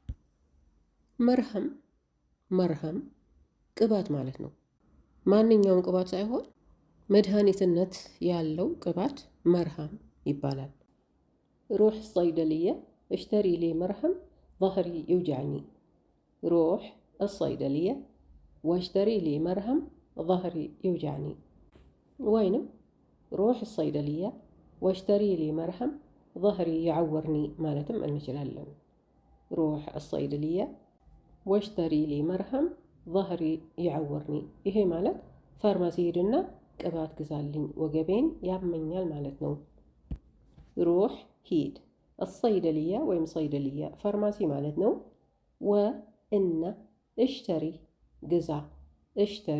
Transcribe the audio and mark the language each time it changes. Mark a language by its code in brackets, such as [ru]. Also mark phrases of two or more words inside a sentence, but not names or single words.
[am] መርሃም፣ መርሃም ቅባት ማለት ነው። ማንኛውም ቅባት ሳይሆን መድኃኒትነት ያለው ቅባት መርሃም ይባላል። [ar] روح صيدلية اشتري لي مرهم ظهري يوجعني፣ ሩሕ الصيدلية واشتري لي مرهم ظهري يوجعني ወይንም روح الصيدلية واشتري لي مرهم ظهري يعورني [am] ማለትም እንችላለን። [ar] روح الصيدلية واشتري لي مرهم ظهري يعورني [am] ይሄ ማለት ፋርማሲ ሄድና ቅባት ግዛልኝ ወገቤን ያመኛል ማለት ነው። ሩሕ ሂድ፣ الصيدلية ወይም صيدلية ፋርማሲ ማለት ነው። ወእና እሽተሪ ግዛ፣ እሽተሪ